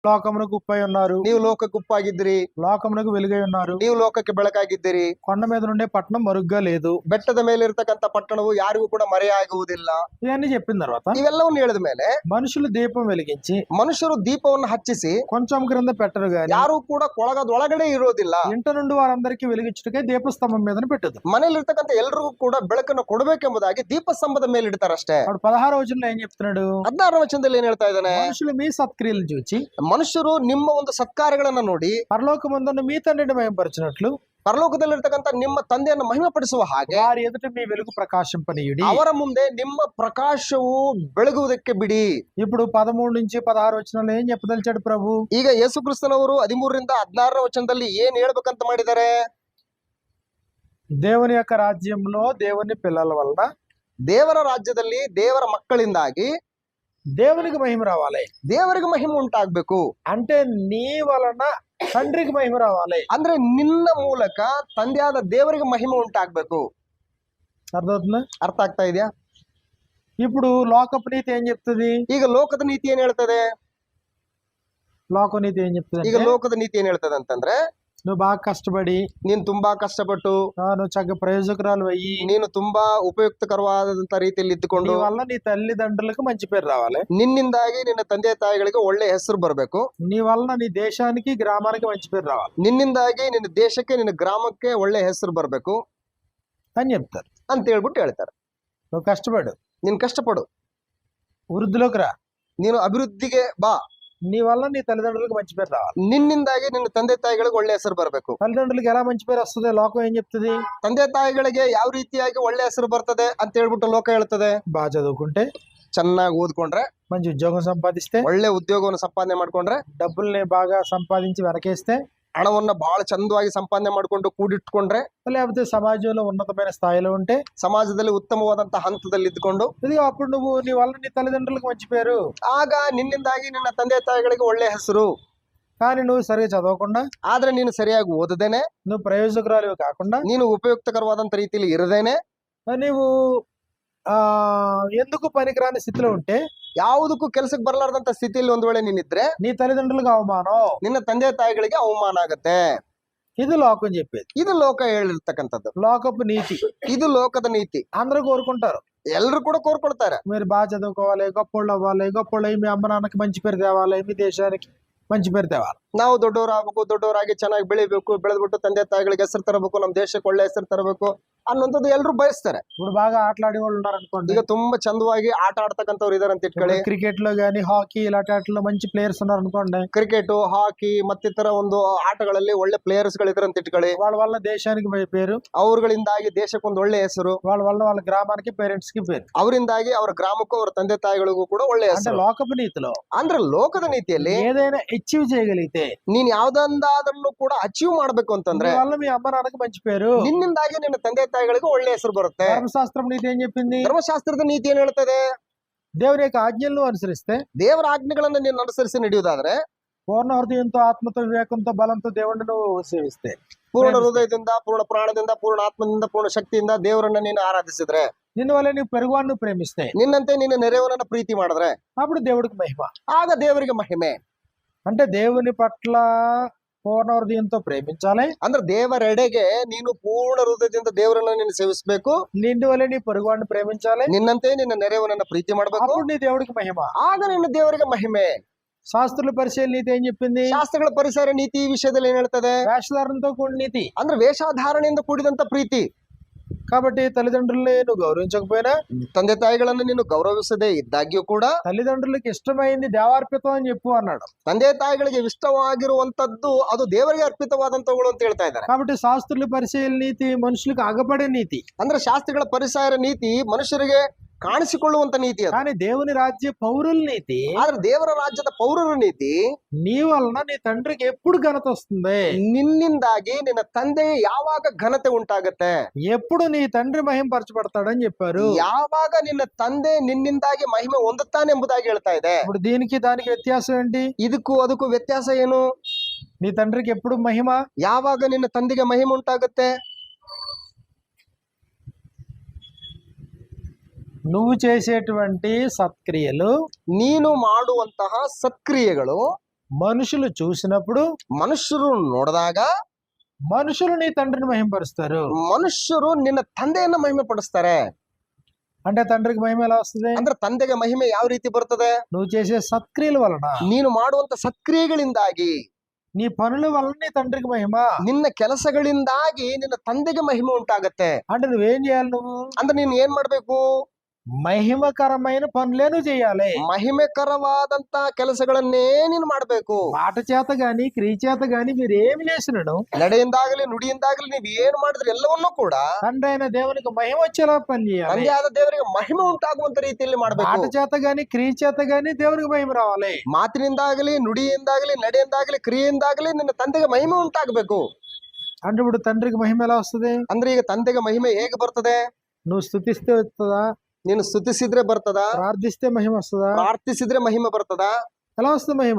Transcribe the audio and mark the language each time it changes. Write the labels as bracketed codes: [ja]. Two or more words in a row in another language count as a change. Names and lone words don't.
[te] లోకమునకు ఉప్పై ఉన్నారు, [kn] ನೀವು ಲೋಕಕ್ಕೆ ಉಪ್ಪಾಗಿದ್ದೀರಿ, [te] లోకమునకు వెలుగై ఉన్నారు. [kn] ನೀವು ಲೋಕಕ್ಕೆ ಬೆಳಕಾಗಿದ್ದೀರಿ. [te] కొండ మీద నుండే పట్టణం మరుగ్గా లేదు. [kn] ಬೆಟ್ಟದ ಮೇಲೆ ಇರ್ತಕ್ಕಂಥ ಪಟ್ಟಣವು ಯಾರಿಗೂ ಕೂಡ ಮರೆಯಾಗುವುದಿಲ್ಲ. [te] ఇవన్నీ చెప్పిన తర్వాత [kn] ಇವೆಲ್ಲವನ್ನು ಹೇಳಿದ ಮೇಲೆ [te] మనుషులు దీపం వెలిగించి [kn] ಮನುಷ್ಯರು ದೀಪವನ್ನು ಹಚ್ಚಿಸಿ [te] కొంచెం క్రింద పెట్టరు గాని [kn] ಯಾರು ಕೂಡ ಕೊಳಗದೊಳಗಡೆ ಇರೋದಿಲ್ಲ. [te] ఇంట నుండి వారందరికీ వెలిగించుటకై దీపస్తంభం మీద పెట్టదు. [kn] ಮನೆಯಲ್ಲಿರ್ತಕ್ಕಂಥ ಎಲ್ರಿಗೂ ಕೂಡ ಬೆಳಕನ್ನು ಕೊಡಬೇಕೆಂಬುದಾಗಿ ದೀಪಸ್ತಂಭದ ಮೇಲೆ ಇಡ್ತಾರಷ್ಟೇ. [te] అప్పుడు 16వ వచనంలో ఏం చెప్తున్నాడు? [kn] 16వ ವಚನದಲ್ಲಿ ಏನ್ ಹೇಳ್ತಾ ಇದ್ದಾನೆ? [te] మనుషులు మీ సత్క్రియలు చూచి [kn] ಮನುಷ್ಯರು ನಿಮ್ಮ ಒಂದು ಸತ್ಕಾರ್ಯಗಳನ್ನ ನೋಡಿ [te] పరలోకమందున్న మీ తండ్రిని మహిమపరచినట్లు [kn] ಪರಲೋಕದಲ್ಲಿರ್ತಕ್ಕಂಥ ನಿಮ್ಮ ತಂದೆಯನ್ನು ಮಹಿಮೆ ಪಡಿಸುವ ಹಾಗೆ [te] వారి ఎదుట మీ వెలుగు ప్రకాశింపనీయుడి. [kn] ಅವರ ಮುಂದೆ ನಿಮ್ಮ ಪ್ರಕಾಶವು ಬೆಳಗುವುದಕ್ಕೆ ಬಿಡಿ. [te] ఇప్పుడు 13 నుంచి 16 వచనంలో ఏం చెప్పదలిచాడు ప్రభు? [kn] ಈಗ ಯೇಸು ಕ್ರಿಸ್ತನವರು 13ರಿಂದ 16ರ ವಚನದಲ್ಲಿ ಏನ್ ಹೇಳ್ಬೇಕಂತ ಮಾಡಿದ್ದಾರೆ? [te] దేవుని యొక్క రాజ్యంలో దేవుని పిల్లల వలన [kn] ದೇವರ ರಾಜ್ಯದಲ್ಲಿ ದೇವರ ಮಕ್ಕಳಿಂದಾಗಿ [te] దేవునికి మహిమ రావాలి. [kn] ದೇವರಿಗೆ ಮಹಿಮೆ ಉಂಟಾಗ್ಬೇಕು. [te] అంటే నీ వలన తండ్రికి మహిమ రావాలి. [kn] ಅಂದ್ರೆ ನಿನ್ನ ಮೂಲಕ ತಂದೆಯಾದ ದೇವರಿಗೆ ಮಹಿಮೆ ಉಂಟಾಗ್ಬೇಕು. [te] అర్థమవుతుందా? [kn] ಅರ್ಥ ಆಗ್ತಾ ಇದೆಯಾ? [te] ఇప్పుడు లోకపు నీతి ఏం చెప్తుంది? [kn] ಈಗ ಲೋಕದ ನೀತಿ ಏನ್ ಹೇಳ್ತದೆ? [te] లోక నీతి ఏం చెప్తుంది? [kn] ಈಗ ಲೋಕದ ನೀತಿ ಏನ್ ಹೇಳ್ತದೆ ಅಂತಂದ್ರೆ, [te] నువ్వు బాగా కష్టపడి [kn] ನೀನ್ ತುಂಬಾ ಕಷ್ಟಪಟ್ಟು [te] నువ్వు చక్కగా ప్రయోజకురాలు అయ్యి [kn] ನೀನು ತುಂಬಾ ಉಪಯುಕ್ತಕರವಾದಂತ ರೀತಿಯಲ್ಲಿ ಇದ್ದುಕೊಂಡು [te] నీ వల్ల నీ తల్లిదండ్రులకు మంచి పేరు రావాలి. [kn] ನಿನ್ನಿಂದಾಗಿ ನಿನ್ನ ತಂದೆ ತಾಯಿಗಳಿಗೆ ಒಳ್ಳೆ ಹೆಸರು ಬರಬೇಕು. [te] నీ వలన నీ దేశానికి గ్రామానికి మంచి పేరు రావాలి. [kn] ನಿನ್ನಿಂದಾಗಿ ನಿನ್ನ ದೇಶಕ್ಕೆ ನಿನ್ನ ಗ್ರಾಮಕ್ಕೆ ಒಳ್ಳೆ ಹೆಸರು ಬರಬೇಕು [te] అని చెప్తారు. [kn] ಅಂತ ಹೇಳ್ಬಿಟ್ಟು ಹೇಳ್ತಾರೆ. [te] నువ్వు కష్టపడు, [kn] ನೀನ್ ಕಷ್ಟಪಡು, [te] వృద్ధిలోకి రా, [kn] ನೀನು ಅಭಿವೃದ್ಧಿಗೆ ಬಾ, [te] నీ వల్ల నీ తల్లిదండ్రులకు మంచి పేరు రావాలి. [kn] ನಿನ್ನಿಂದಾಗಿ ನಿನ್ನ ತಂದೆ ತಾಯಿಗಳಿಗೆ ಒಳ್ಳೆ ಹೆಸರು ಬರಬೇಕು. [te] తల్లిదండ్రులకు ఎలా మంచి పేరు వస్తుంది? లోకం ఏం చెప్తుంది? [kn] ತಂದೆ ತಾಯಿಗಳಿಗೆ ಯಾವ ರೀತಿಯಾಗಿ ಒಳ್ಳೆ ಹೆಸರು ಬರ್ತದೆ ಅಂತ ಹೇಳ್ಬಿಟ್ಟು ಲೋಕ ಹೇಳ್ತದೆ. [te] బాగా చదువుకుంటే, [kn] ಚೆನ್ನಾಗಿ ಓದ್ಕೊಂಡ್ರೆ, [te] మంచి ఉద్యోగం సంపాదిస్తే, [kn] ಒಳ್ಳೆ ಉದ್ಯೋಗವನ್ನು ಸಂಪಾದನೆ ಮಾಡ್ಕೊಂಡ್ರೆ, [te] డబ్బుల్ని బాగా సంపాదించి వెనకేస్తే, [kn] ಹಣವನ್ನ ಬಹಳ ಚಂದವಾಗಿ ಸಂಪಾದನೆ ಮಾಡ್ಕೊಂಡು ಕೂಡಿಟ್ಕೊಂಡ್ರೆ, [te] లేకపోతే సమాజంలో ఉన్నతమైన స్థాయిలో ఉంటే, [kn] ಸಮಾಜದಲ್ಲಿ ಉತ್ತಮವಾದಂತಹ ಹಂತದಲ್ಲಿ ಇದ್ದುಕೊಂಡು, [te] ఇదిగో అప్పుడు నువ్వు నీ వల్ల నీ తల్లిదండ్రులకు మంచి పేరు. [kn] ಆಗ ನಿನ್ನಿಂದಾಗಿ ನಿನ್ನ ತಂದೆ ತಾಯಿಗಳಿಗೆ ಒಳ್ಳೆ ಹೆಸರು. [te] కానీ నువ్వు సరిగా చదవకుండా, [kn] ಆದ್ರೆ ನೀನು ಸರಿಯಾಗಿ ಓದದೇನೆ, [te] నువ్వు ప్రయోజకురాలు కాకుండా, [kn] ನೀನು ಉಪಯುಕ್ತಕರವಾದಂತ ರೀತಿಯಲ್ಲಿ ಇರದೇನೆ, [te] నీవు ఎందుకు పనికిరాని స్థితిలో ఉంటే, [kn] ಯಾವುದಕ್ಕೂ ಕೆಲಸಕ್ಕೆ ಬರಲಾರ್ದಂತ ಸ್ಥಿತಿಯಲ್ಲಿ ಒಂದ್ ವೇಳೆ ನೀನಿದ್ರೆ [te] నీ తల్లిదండ్రులకు అవమానం, [kn] ನಿನ್ನ ತಂದೆ ತಾಯಿಗಳಿಗೆ ಅವಮಾನ ಆಗತ್ತೆ. [te] ఇది లోకం చెప్పేది. [kn] ಇದು ಲೋಕ ಹೇಳಿರ್ತಕ್ಕಂಥದ್ದು. [te] లోకపు నీతి. [kn] ಇದು ಲೋಕದ ನೀತಿ. [te] అందరూ కోరుకుంటారు, [kn] ಎಲ್ಲರೂ ಕೂಡ ಕೋರ್ಕೊಳ್ತಾರೆ, [te] మీరు బాగా చదువుకోవాలి, గొప్పోళ్ళు అవ్వాలి, గొప్పోళ్ళు మీ అమ్మ నాన్నకి మంచి పేరు తేవాలి, మీ దేశానికి మంచి పేరు తేవాలి, [kn] ನಾವು ದೊಡ್ಡವರಾಗಬೇಕು, ದೊಡ್ಡವರಾಗಿ ಚೆನ್ನಾಗಿ ಬೆಳಿಬೇಕು, ಬೆಳೆದ್ಬಿಟ್ಟು ತಂದೆ ತಾಯಿಗಳಿಗೆ ಹೆಸರು ತರಬೇಕು, ನಮ್ಮ ದೇಶಕ್ಕೆ ಒಳ್ಳೆ ಹೆಸರು ತರಬೇಕು ಅನ್ನೋಂಥದ್ದು ಎಲ್ಲರೂ ಬಯಸ್ತಾರೆ. [te] ఇప్పుడు బాగా ఆటలాడే వాళ్ళు ఉన్నారు అనుకోండి, [kn] ಈಗ ತುಂಬಾ ಚಂದವಾಗಿ ಆಟ ಆಡ್ತಕ್ಕಂಥವ್ರು ಇದಾರೆ ಅಂತ ಇಟ್ಕೊಳ್ಳಿ. [te] క్రికెట్ లో గానీ హాకీ ఇలాంటి ఆటల్లో మంచి ప్లేయర్స్ ఉన్నారు అనుకోండి, [kn] ಕ್ರಿಕೆಟ್, ಹಾಕಿ ಮತ್ತಿತರ ಒಂದು ಆಟಗಳಲ್ಲಿ ಒಳ್ಳೆ ಪ್ಲೇಯರ್ಸ್ ಗಳಿದ್ದಾರೆ ಅಂತ ಇಟ್ಕೊಳ್ಳಿ. [te] వాళ్ళ వల్ల దేశానికి పేరు, [kn] ಅವರುಗಳಿಂದಾಗಿ ದೇಶಕ್ಕೊಂದು ಒಳ್ಳೆ ಹೆಸರು, [te] వాళ్ళ వల్ల వాళ్ళ గ్రామానికి పేరెంట్స్ కి పేరు, [kn] ಅವರಿಂದಾಗಿ ಅವರ ಗ್ರಾಮಕ್ಕೂ ಅವರ ತಂದೆ ತಾಯಿಗಳಿಗೂ ಕೂಡ ಒಳ್ಳೆ [te] అంటే [kn] ಹೆಸರು. [te] లోకపు నీతిలో [kn] ಅಂದ್ರೆ ಲೋಕದ ನೀತಿಯಲ್ಲಿ [te] ఏదైనా అచీవ్ చేయగలిగితే, [kn] ನೀನ್ ಯಾವ್ದಂದಾದ್ರೂ ಕೂಡ ಅಚೀವ್ ಮಾಡ್ಬೇಕು ಅಂತಂದ್ರೆ [te] నీ వల్ల మీ అమ్మ నాన్నకి మంచి పేరు, [kn] ನಿನ್ನಿಂದಾಗಿ ನಿನ್ನ ತಂದೆ ತಾಯಿಗಳಿಗೂ ಒಳ್ಳೆ ಹೆಸರು ಬರುತ್ತೆ. [te] ధర్మశాస్త్రం నీతి ఏం చెప్పింది? [kn] ಧರ್ಮಶಾಸ್ತ್ರದ ನೀತಿ ಏನ್ ಹೇಳ್ತದೆ? [te] దేవుని యొక్క ఆజ్ఞలను అనుసరిస్తే, [kn] ದೇವರ ಆಜ್ಞೆಗಳನ್ನ ನೀನು ಅನುಸರಿಸಿ ನಡೆಯುವುದಾದ್ರೆ, [te] పూర్ణ హృదయంతో, ఆత్మతో, వివేకంతో, బలంతో దేవుడిని నువ్వు సేవిస్తే, [kn] ಪೂರ್ಣ ಹೃದಯದಿಂದ, ಪೂರ್ಣ ಪ್ರಾಣದಿಂದ, ಪೂರ್ಣ ಆತ್ಮದಿಂದ, ಪೂರ್ಣ ಶಕ್ತಿಯಿಂದ ದೇವರನ್ನ ನೀನು ಆರಾಧಿಸಿದ್ರೆ, [te] నిన్ను వల్ల నీవు పెరుగువాడిని ప్రేమిస్తే, [kn] ನಿನ್ನಂತೆ ನೀನು ನೆರೆಯವನನ್ನ ಪ್ರೀತಿ ಮಾಡಿದ್ರೆ, [te] అప్పుడు దేవుడికి మహిమ. [kn] ಆಗ ದೇವರಿಗೆ ಮಹಿಮೆ. [te] అంటే దేవుని పట్ల పూర్ణ హృదయంతో ప్రేమించాలి, [kn] ಅಂದ್ರೆ ದೇವರೆಡೆಗೆ ನೀನು ಪೂರ್ಣ ಹೃದಯದಿಂದ ದೇವರನ್ನ ನೀನು ಸೇವಿಸಬೇಕು. [te] నిన్ను వల్ల నీ పొరుగువాడిని ప్రేమించాలి, [kn] ನಿನ್ನಂತೆ ನಿನ್ನ ನೆರೆಯವನನ್ನ ಪ್ರೀತಿ ಮಾಡಬೇಕು. [te] అప్పుడు నీ దేవుడికి మహిమ. [kn] ಆಗ ನಿನ್ನ ದೇವರಿಗೆ ಮಹಿಮೆ. [te] శాస్త్రుల పరిశీలన నీతి ఏం చెప్పింది? [kn] ಶಾಸ್ತ್ರಗಳ ಪರಿಸರ ನೀತಿ ಈ ವಿಷಯದಲ್ಲಿ ಏನ್ ಹೇಳ್ತದೆ? [te] వేషధారణతో కూడిన నీతి, [kn] ಅಂದ್ರೆ ವೇಷಧಾರಣೆಯಿಂದ ಕೂಡಿದಂತ ಪ್ರೀತಿ. [te] కాబట్టి తల్లిదండ్రుల్ని నువ్వు గౌరవించకపోయినా, [kn] ತಂದೆ ತಾಯಿಗಳನ್ನು ನೀನು ಗೌರವಿಸದೇ ಇದ್ದಾಗ್ಯೂ ಕೂಡ [te] తల్లిదండ్రులకు ఇష్టమైంది దేవార్పితం అని చెప్పు అన్నాడు. [kn] ತಂದೆ ತಾಯಿಗಳಿಗೆ ಇಷ್ಟವಾಗಿರುವಂತದ್ದು ಅದು ದೇವರಿಗೆ ಅರ್ಪಿತವಾದಂತವುಗಳು ಅಂತ ಹೇಳ್ತಾ ಇದ್ದಾರೆ. [te] కాబట్టి శాస్త్రుల పరిశీలన నీతి మనుషులకు అగపడే నీతి. [kn] ಅಂದ್ರೆ ಶಾಸ್ತ್ರಗಳ ಪರಿಸರ ನೀತಿ ಮನುಷ್ಯರಿಗೆ ಕಾಣಿಸಿಕೊಳ್ಳುವಂತ ನೀತಿ ಅದು. [te] కానీ దేవుని రాజ్య పౌరుల నీతి, [kn] ಆದ್ರೆ ದೇವರ ರಾಜ್ಯದ ಪೌರರ ನೀತಿ, [te] నీ వలన నీ తండ్రికి ఎప్పుడు ఘనత వస్తుంది? [kn] ನಿನ್ನಿಂದಾಗಿ ನಿನ್ನ ತಂದೆ ಯಾವಾಗ ಘನತೆ ಉಂಟಾಗತ್ತೆ, [te] ఎప్పుడు నీ తండ్రి మహింపరచబడతాడని చెప్పారు. [kn] ಯಾವಾಗ ನಿನ್ನ ತಂದೆ ನಿನ್ನಿಂದಾಗಿ ಮಹಿಮೆ ಹೊಂದುತ್ತಾನೆ ಎಂಬುದಾಗಿ ಹೇಳ್ತಾ ಇದೆ. [te] ఇప్పుడు దీనికి దానికి వ్యత్యాసం ఏంటి? [kn] ಇದಕ್ಕೂ ಅದಕ್ಕೂ ವ್ಯತ್ಯಾಸ ಏನು? [te] నీ తండ్రికి ఎప్పుడు మహిమ? [kn] ಯಾವಾಗ ನಿನ್ನ ತಂದೆಗೆ ಮಹಿಮೆ ಉಂಟಾಗತ್ತೆ? [te] నువ్వు చేసేటువంటి సత్క్రియలు, [kn] ನೀನು ಮಾಡುವಂತಹ ಸತ್ಕ್ರಿಯೆಗಳು [te] మనుషులు చూసినప్పుడు [kn] మనుషులు ನೋಡಿದಾಗ [te] మనుషులు నీ తండ్రిని మహింపరుస్తారు. [kn] ಮನುಷ್ಯರು ನಿನ್ನ ತಂದೆಯನ್ನ ಮಹಿಮೆ ಪಡಿಸ್ತಾರೆ. [te] అంటే తండ్రికి మహిమ ఎలా వస్తుంది? [kn] ಅಂದ್ರೆ ತಂದೆಗೆ ಮಹಿಮೆ ಯಾವ ರೀತಿ ಬರ್ತದೆ? [te] నువ్వు చేసే సత్క్రియల వలన, [kn] ನೀನು ಮಾಡುವಂತ ಸತ್ಕ್ರಿಯೆಗಳಿಂದಾಗಿ, [te] నీ పనుల వలన నీ తండ్రికి మహిమ. [kn] ನಿನ್ನ ಕೆಲಸಗಳಿಂದಾಗಿ ನಿನ್ನ ತಂದೆಗೆ ಮಹಿಮೆ ಉಂಟಾಗತ್ತೆ. [te] అంటే నువ్వేం చేయాలి? నువ్వు [kn] ಅಂದ್ರೆ ನೀನ್ ಏನ್ ಮಾಡ್ಬೇಕು? [te] మహిమకరమైన పనులే నువ్వు చేయాలి. [kn] ಮಹಿಮೆಕರವಾದಂತ ಕೆಲಸಗಳನ್ನೇ ನೀನು ಮಾಡ್ಬೇಕು. [te] మాట చేత గాని క్రియ చేత గాని మీరు ఏమి చేసినను, [kn] ನಡೆಯಿಂದಾಗಲಿ ನುಡಿಯಿಂದಾಗಲಿ ನೀವ್ ಏನ್ ಮಾಡಿದ್ರೆ ಎಲ್ಲವನ್ನೂ ಕೂಡ [te] తండ్రి అయిన దేవునికి మహిమ వచ్చేలా పని చేయాలి. [kn] ತಂದೆ ಆದ ದೇವರಿಗೆ ಮಹಿಮೆ ಉಂಟಾಗುವಂತ ರೀತಿಯಲ್ಲಿ [te] మాట [kn] ಮಾಡ್ಬೇಕು. [te] చేత గాని క్రియ చేత గాని దేవునికి మహిమ రావాలి. [kn] ಮಾತಿನಿಂದಾಗಲಿ ನುಡಿಯಿಂದಾಗಲಿ ನಡೆಯಿಂದಾಗಲಿ ಕ್ರಿಯೆಯಿಂದಾಗಲಿ ನಿನ್ನ ತಂದೆಗೆ ಮಹಿಮೆ ಉಂಟಾಗಬೇಕು. [te] అంటే ఇప్పుడు తండ్రికి మహిమ ఎలా వస్తుంది? [kn] ಅಂದ್ರೆ ಈಗ ತಂದೆಗೆ ಮಹಿಮೆ ಹೇಗೆ ಬರ್ತದೆ? [te] నువ్వు స్తుతిస్తే వస్తుందా? [kn] ನೀನು ಸ್ತುತಿಸಿದ್ರೆ ಬರ್ತದ? [te] ప్రార్థిస్తే మహిమ వస్తుందా? [kn] ಪ್ರಾರ್ಥಿಸಿದ್ರೆ ಮಹಿಮೆ ಬರ್ತದ? [te] ఎలా వస్తుంది మహిమ?